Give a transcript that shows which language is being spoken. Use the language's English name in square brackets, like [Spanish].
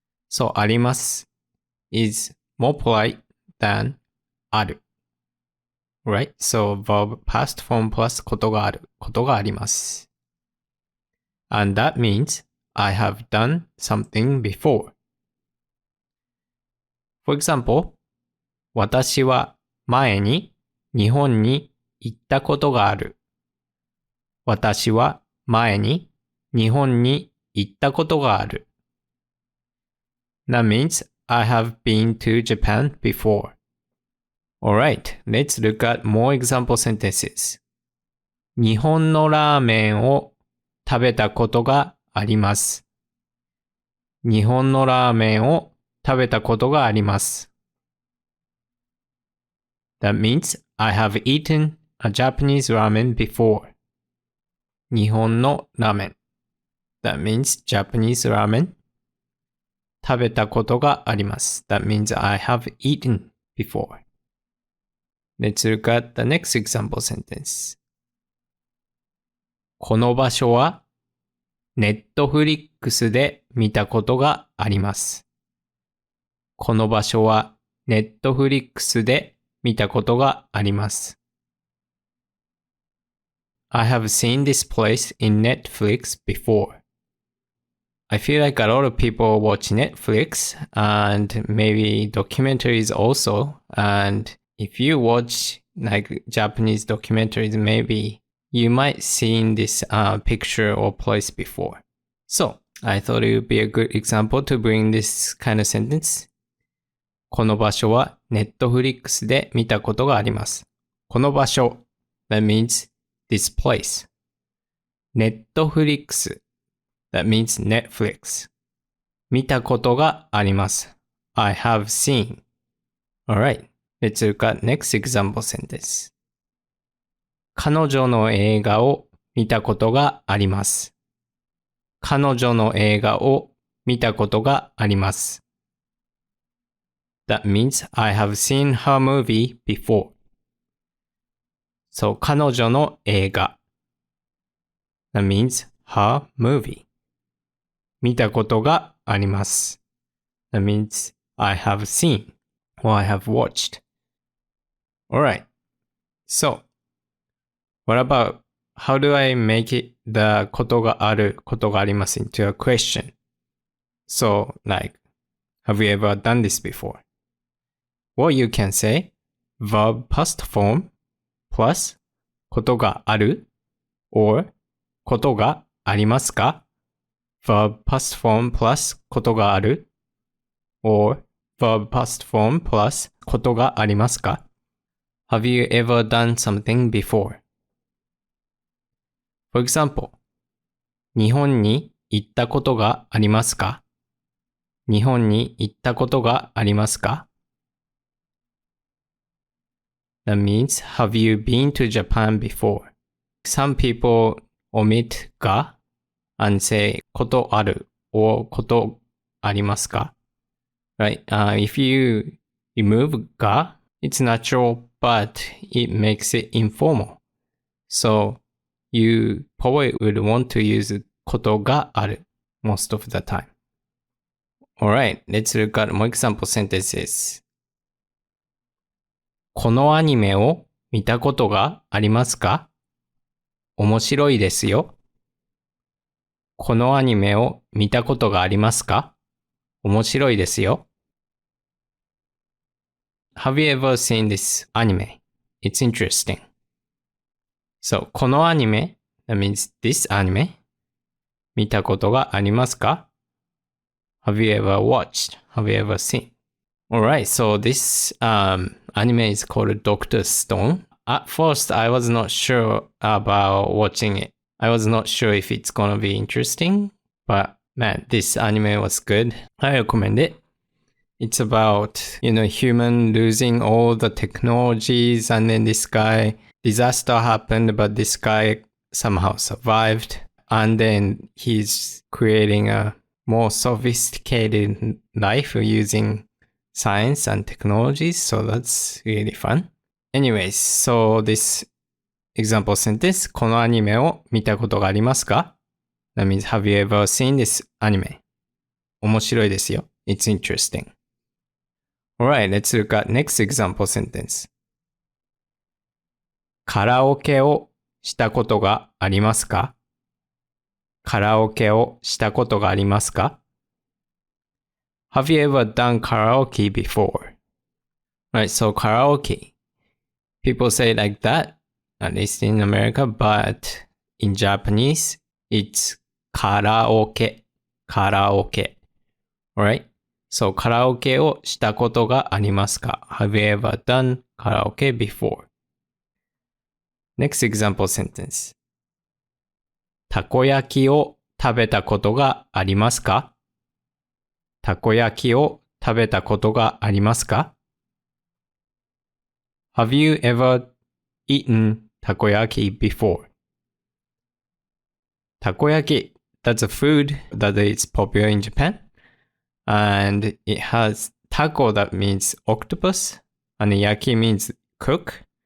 [English] So あります is more polite than ある。 Right? So verb past form plus ことがある。 [Japanese] ことがあります。 [English] And that means I have done something before. For example, [Japanese] 私は前に日本に行ったことがある。私は前に日本に行ったことがある。 [English] That means I have been to Japan before. Alright, let's look at more example sentences. [Japanese] 日本のラーメンを食べたことがあります。日本のラーメンを食べたことがあります。 [English] That means I have eaten a Japanese ramen before. [Japanese] 日本のラーメン。 [English] That means Japanese ramen. [Japanese] 食べたことがあります。 [English] That means I have eaten before. Let's look at the next example sentence. [Japanese] この場所はネットフリックスで見たことがあります。この場所はネットフリックスで見たことがあります。 [English] I have seen this place in Netflix before. I feel like a lot of people watch Netflix and maybe documentaries also. And if you watch like Japanese documentaries, maybe you might seen this picture or place before. So, I thought it would be a good example to bring this kind of sentence. [Japanese] この場所はネットフリックスで見たことがあります。この場所 [English] that means this place. ネットフリックス that means Netflix. [Japanese] 見たことがあります。 [English] I have seen. Alright, let's look at next example sentence. [Japanese] 彼女の映画を見たことがあります。彼女の映画を見たことがあります。 [English] That means I have seen her movie before. So, [Japanese] 彼女の映画。 [English] That means her movie. [Japanese] 見たことがあります。 [English] That means I have seen or I have watched. Alright. So, what about how do I make it the ことがある、ことがあります into a question? So, like, have you ever done this before? Or you can say verb past form plus ことがある or ことがありますか verb past form plus ことがある or verb past form plus ことがありますか Have you ever done something before? [Japanese] For example, 日本に行ったことがありますか日本に行ったことがありますか [English] That means, have you been to Japan before? Some people omit が and say ことある or ことありますか Right? If you remove が it's natural, but it makes it informal. So, you probably would want to use ことがある most of the time. Alright, let's look at more example sentences. [Japanese] このアニメを見たことがありますか面白いですよ。このアニメを見たことがありますか面白いですよ。 [English] Have you ever seen this anime? It's interesting. So, [Japanese] このアニメ [English] that means this anime [Japanese] 見たことがありますか [English] Have you ever watched? Have you ever seen? Alright, so this anime is called Dr. Stone. At first, I was not sure about watching it. I was not sure if it's gonna be interesting, but man, this anime was good. I recommend it. It's about, human losing all the technologies, and then this guy, disaster happened, but this guy somehow survived. And then he's creating a more sophisticated life using science and technologies. So that's really fun. Anyways, so this example sentence, [Japanese] このアニメを見たことがありますか? [English] That means, have you ever seen this anime? [Japanese] 面白いですよ. [English] It's interesting. Alright, let's look at next example sentence. [Japanese] カラオケをしたことがありますか? カラオケをしたことがありますか? [English] Have you ever done karaoke before? Right, so karaoke. People say it like that, at least in America, but in Japanese, it's karaoke. Karaoke. Alright? So, [Japanese] カラオケをしたことがありますか? [English] Have you ever done karaoke before? Next example sentence. [Japanese] たこ焼きを食べたことがありますか? たこ焼きを食べたことがありますか? [English] Have you ever eaten takoyaki before? Takoyaki, that's a food that is popular in Japan. And it has taco that means octopus, and yaki means cook.